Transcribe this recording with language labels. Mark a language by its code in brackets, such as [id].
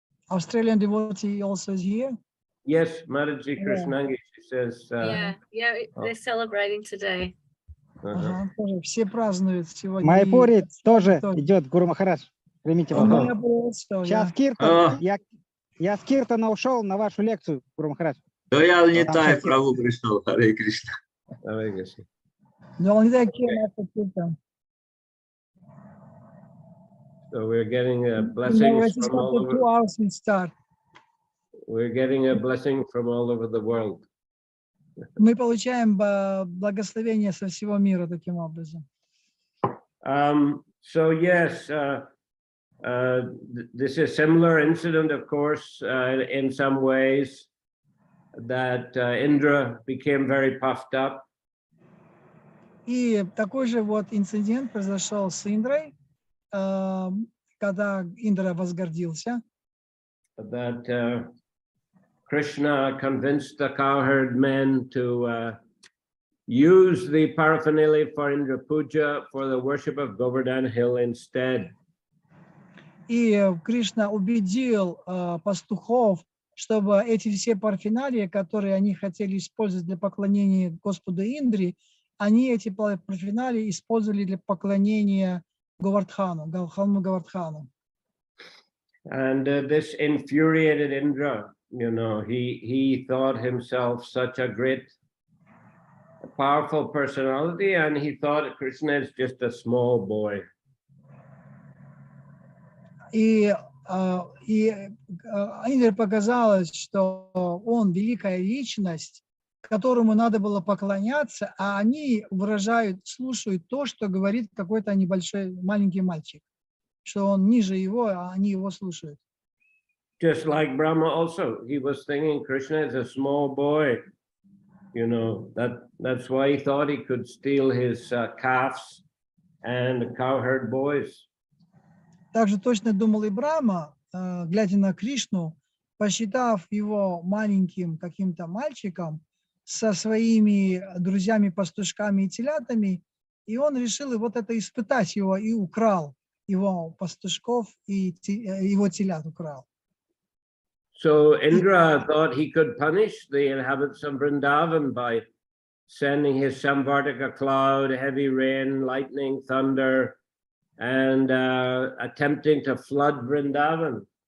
[en] Australian devotee also is here. Yes, Mataji Krishnangi, she says. Yeah, they're celebrating today. [ru] Тоже все празднуют сегодня. Майпури тоже идет, Гуру Махарадж. Примите вопрос. Сейчас Киртан, я с Киртана ушел на вашу лекцию, Гуру Махарадж. Да я не тай, Прабху пришел, Харе Кришна. [en] No, they came after Kirtan. So we're getting blessings from all over. 2 hours we start. We're getting a blessing from all over the world. [ru] Мы получаем благословение со всего мира таким образом. [en] So yes, this is a similar incident, of course, in some ways, that Indra became very puffed up. [ru] И такой же вот инцидент произошел с Индрой, когда Индра возгордился. [en] That Krishna convinced the cowherd men to use the paraphernalia for Indra Puja for the worship of Govardhan Hill instead. [ru] И Кришна убедил пастухов, чтобы эти все парфеналии, которые они хотели использовать для поклонения Господу Индре, они эти парфеналии использовали для поклонения Говардхану, холму Говардхану. [en] And this infuriated Indra. You know, he thought himself such a great, powerful personality, and he thought Krishna is just a small boy. [ru] И Индре показалось, что он великая личность, которому надо было поклоняться, а они слушают то, что говорит какой-то небольшой, маленький мальчик, что он ниже его, а они его слушают. [en] Just like Brahma also, he was thinking Krishna is a small boy. You know, that's why he thought he could steal his calves and cowherd boys. [ru] Также точно думал и Брахма, глядя на Кришну, посчитав его маленьким каким-то мальчиком со своими друзьями-пастушками и телятами, и он решил вот это испытать его и украл его пастушков и его телят украл. [en] So Indra thought he could punish the inhabitants of Vrindavan by sending his Samvartika cloud, heavy rain, lightning, thunder, and attempting to flood Vrindavan.